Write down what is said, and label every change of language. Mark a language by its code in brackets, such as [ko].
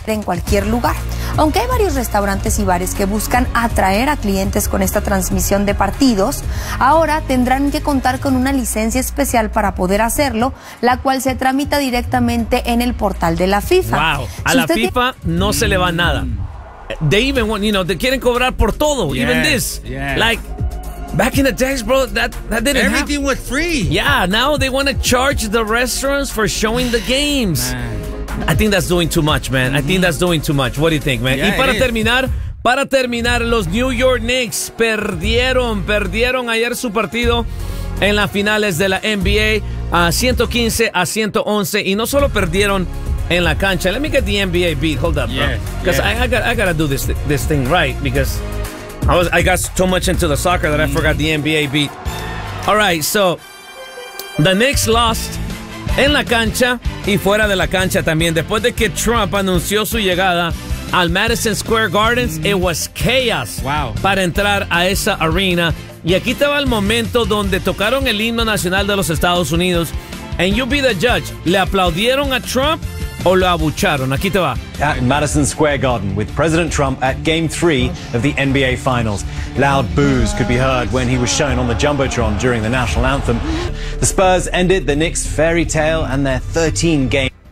[es] En cualquier lugar. Aunque hay varios restaurantes y bares que buscan atraer a clientes con esta transmisión de partidos, ahora tendrán que contar con una licencia especial para poder hacerlo, la cual se tramita directamente en el portal de la FIFA. Wow. A si la FIFA no se le va nada. [en] They even want, you know, they [es] quieren cobrar por todo, [en] yes, even this. Yes. Like, back in the days, bro, that didn't everything happen. Was free. Yeah, now they want to charge the restaurants for showing the games. Man. I think that's doing too much, man. Mm-hmm. I think that's doing too much. What do you think, man? [es] Yeah, y para terminar, los New York Knicks perdieron ayer su partido en las finales de la NBA, 115-111, y no solo perdieron en la cancha. [en] Let me get the NBA beat. Hold up, bro. Because I gotta do this thing right, because I got too much into the soccer that I forgot the NBA beat. All right, so the Knicks lost [es] en la cancha y fuera de la cancha también. Después de que Trump anunció su llegada al Madison Square Gardens, [en] it was chaos. Wow. [es] Para entrar a esa arena. Y aquí estaba el momento donde tocaron el himno nacional de los Estados Unidos. [en] And you be the judge. [es] ¿Le aplaudieron a Trump o lo abucharon? Aquí te va. [en] At Madison Square Garden with President Trump at Game 3 of the NBA Finals. Loud boos could be heard when he was shown on the Jumbotron during the national anthem. The Spurs ended the Knicks' fairy tale and their 13-game...